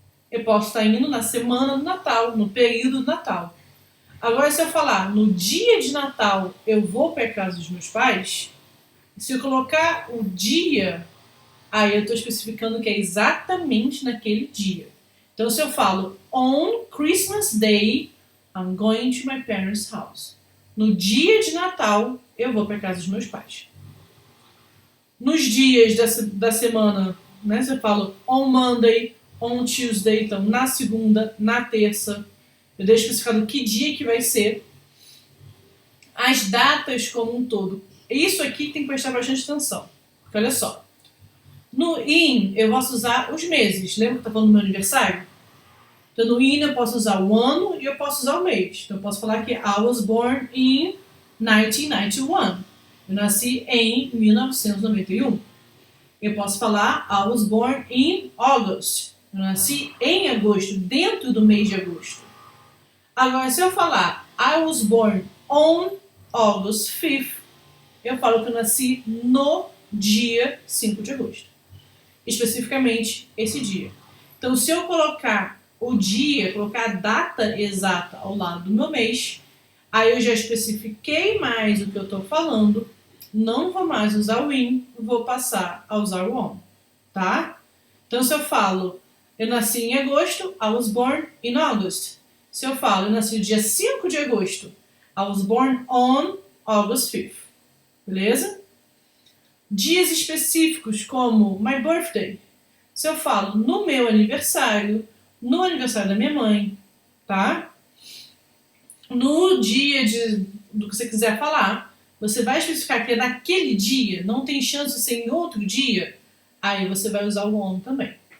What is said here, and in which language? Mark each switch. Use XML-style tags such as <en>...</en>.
<pt>Eu posso estar indo na semana do Natal, no período do Natal. Agora, se eu falar, no dia de Natal eu vou para casa dos meus pais, se eu colocar o dia, aí eu estou especificando que é exatamente naquele dia.</pt> <en>Então, se eu falo, on Christmas Day, I'm going to my parents' house.</en> <pt>No dia de Natal, eu vou para casa dos meus pais. Nos dias da semana, né, se eu falo, on Monday, on Tuesday, então na segunda, na terça, eu deixo especificado que dia que vai ser. As datas como um todo. Isso aqui tem que prestar bastante atenção. Porque olha só. No in, eu posso usar os meses. Lembra que eu estava falando do meu aniversário? Então, no in, eu posso usar o ano e eu posso usar o mês. Então, eu posso falar que I was born in 1991. Eu nasci em 1991. Eu posso falar I was born in August. Eu nasci em agosto, dentro do mês de agosto. Agora, se eu falar I was born on August 5th, eu falo que eu nasci no dia 5 de agosto. Especificamente esse dia. Então, se eu colocar o dia, colocar a data exata ao lado do meu mês, aí eu já especifiquei mais o que eu estou falando, não vou mais usar o in, vou passar a usar o on, tá? Então, se eu falo, eu nasci em agosto, I was born in August. Se eu falo, eu nasci no dia 5 de agosto, I was born on August 5th. Beleza? Dias específicos como my birthday. Se eu falo no meu aniversário, no aniversário da minha mãe, tá? No dia do que você quiser falar, você vai especificar que é naquele dia, não tem chance de ser em outro dia, aí você vai usar o on também.</pt>